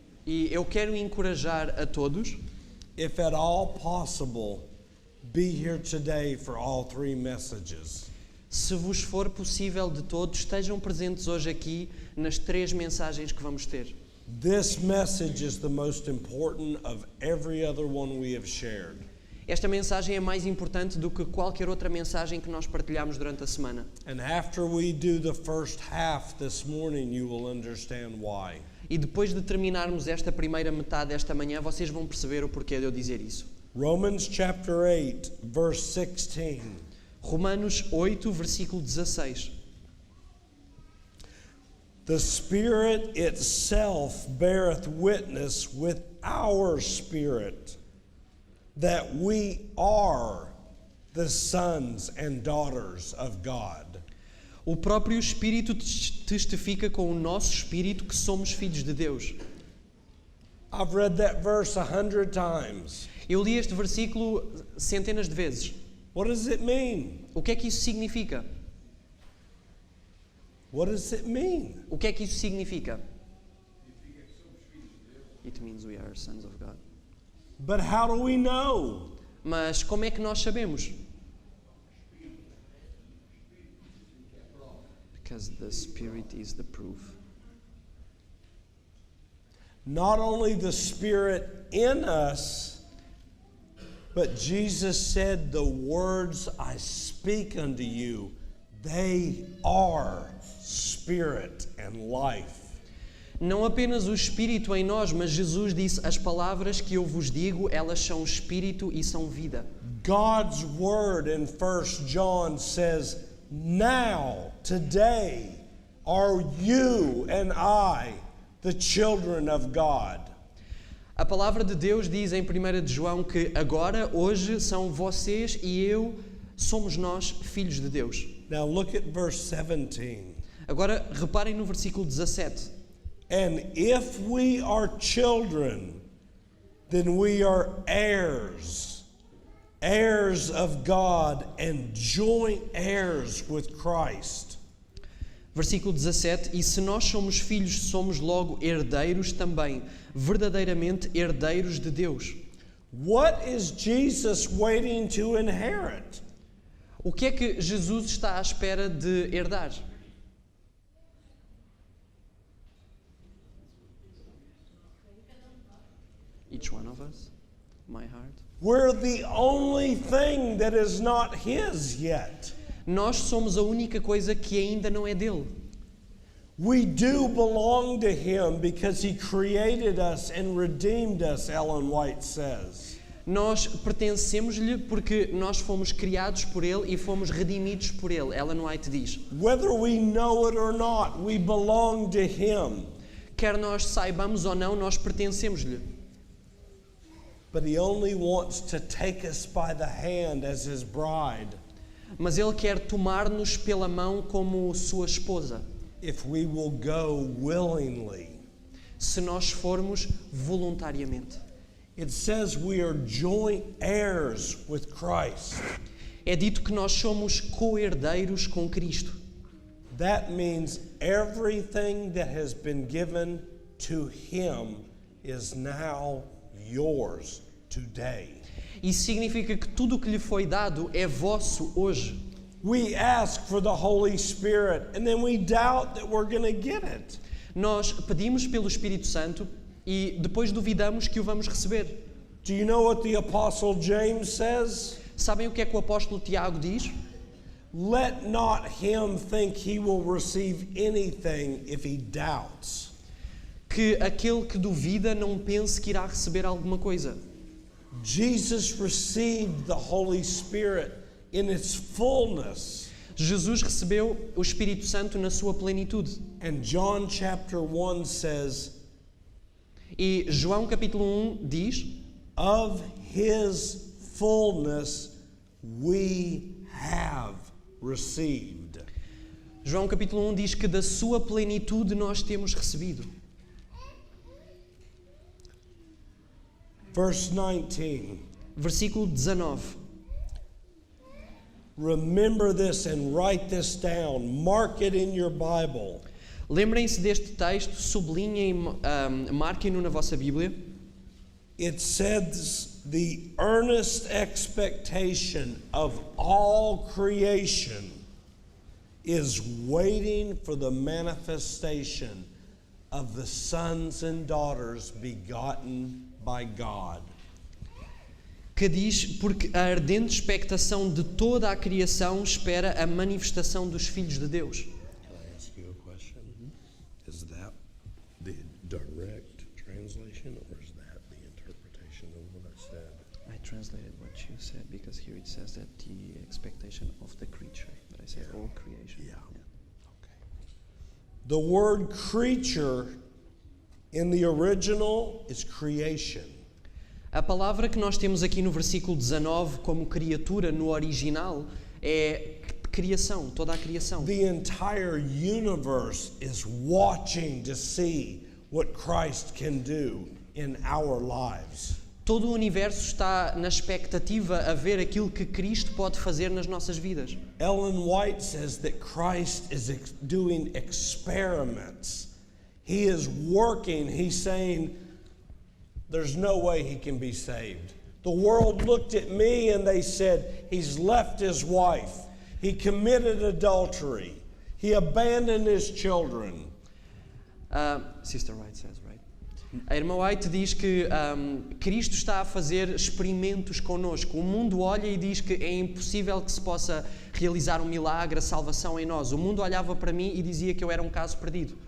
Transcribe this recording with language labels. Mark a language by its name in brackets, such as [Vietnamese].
[Portuguese] E eu quero encorajar a todos, [English] if at all possible, be here today for all three messages. [Portuguese] se vos for possível de todos, estejam presentes hoje aqui nas 3 mensagens que vamos ter. [English] This message is the most important of every other one we have shared. [Portuguese] Esta mensagem é mais importante do que qualquer outra mensagem que nós partilhamos durante a semana. [English] And after we do the first half this morning, you will understand why. [Portuguese] E depois de terminarmos esta primeira metade desta manhã, vocês vão perceber o porquê de eu dizer isso. [English] Romans chapter 8, verse 16. [Portuguese] Romanos 8, versículo 16. [English] The Spirit itself beareth witness with our spirit that we are the sons and daughters of God. [Portuguese] O próprio Espírito testifica com o nosso espírito que somos filhos de Deus. [English] I've read that verse 100 times. [Portuguese] Eu li este versículo centenas de vezes. [English] What does it mean? [Portuguese] O que é que isso significa? [English] What does it mean? [Portuguese] O que é que isso significa? [English] It means we are sons of God. But how do we know? [Portuguese] Mas como é que nós sabemos? [English] Because the Spirit is the proof. Not only the Spirit in us, but Jesus said, the words I speak unto you, they are spirit and life. [Portuguese] Não apenas o Espírito em nós, mas Jesus disse, as palavras que eu vos digo, elas são Espírito e são vida. [English] God's word in 1 John says, now, today, are you and I the children of God. [Portuguese] A palavra de Deus diz em 1 de João que agora, hoje, são vocês e eu, somos nós filhos de Deus. [English] Now look at verse 17. [Portuguese] Agora, reparem no versículo 17. [English] And if we are children, then we are heirs, heirs of God and joint heirs with Christ. [Portuguese] Versículo 17. E se nós somos filhos, somos logo herdeiros também, verdadeiramente herdeiros de Deus. [English] What is Jesus waiting to inherit? [Portuguese] O que é que Jesus está à espera de herdar? [English] Each one of us, my heart. We're the only thing that is not His yet. [Portuguese] Nós somos a única coisa que ainda não é dele. [English] We do belong to Him because He created us and redeemed us, Ellen White says. [Portuguese] Nós pertencemos-lhe porque nós fomos criados por ele e fomos redimidos por ele. Ellen White diz. [English] Whether we know it or not, we belong to Him. [Portuguese] Quer nós saibamos ou não, nós pertencemos-lhe. [English] But He only wants to take us by the hand as His bride. [Portuguese] Mas ele quer tomar-nos pela mão como sua esposa. [English] if we will go willingly. [Portuguese] Se nós formos voluntariamente. [English] It says we are joint heirs with Christ. [Portuguese] É dito que nós somos co-herdeiros com Cristo. [English] That means everything that has been given to him is now yours today. [Portuguese] Isso significa que tudo o que lhe foi dado é vosso hoje. [English] We ask for the Holy Spirit and then we doubt that we're going to get it. [Portuguese] Nós pedimos pelo Espírito Santo e depois duvidamos que o vamos receber. [English] Do you know what the Apostle James says? [Portuguese] Sabem o que é que o apóstolo Tiago diz? [English] Let not him think he will receive anything if he doubts. [Portuguese] Que aquele que duvida não pense que irá receber alguma coisa. [English] Jesus received the Holy Spirit in its fullness. [Portuguese] Jesus recebeu o Espírito Santo na sua plenitude. [English] And John chapter 1 says, [Portuguese] E João capítulo 1 diz: [English] of his fullness we have received. [Portuguese] João capítulo 1 diz que da sua plenitude nós temos recebido. [English] Verse 19. [Portuguese] Versículo 19. [English] Remember this and write this down. Mark it in your Bible. [Portuguese] Lembrem-se deste texto, sublinhem, marquem-no na vossa Bíblia. [English] It says the earnest expectation of all creation is waiting for the manifestation of the sons and daughters begotten by God. [Portuguese] Que diz, porque a ardente expectação de toda a criação espera a manifestação dos filhos de Deus. [English] Can I ask you a question? Is that the direct translation or is that the interpretation of what I said? I translated what you said because here it says that the expectation of the creature, but I said all creation. Yeah. Okay. The word creature in the original is creation. [Portuguese] A palavra que nós temos aqui no versículo 19 como criatura no original é criação, toda a criação. [English] The entire universe is watching to see what Christ can do in our lives. [Portuguese] Todo o universo está na expectativa a ver aquilo que Cristo pode fazer nas nossas vidas. [English] Ellen White says that Christ is doing experiments. He is working. He's saying, there's no way he can be saved. The world looked at me and they said, he's left his wife. He committed adultery. He abandoned his children. Sister White says, right? [Portuguese] A irmã White diz que Cristo está a fazer experimentos connosco. O mundo olha e diz que é impossível que se possa realizar um milagre, a salvação em nós. O mundo olhava para mim e dizia que eu era um caso perdido.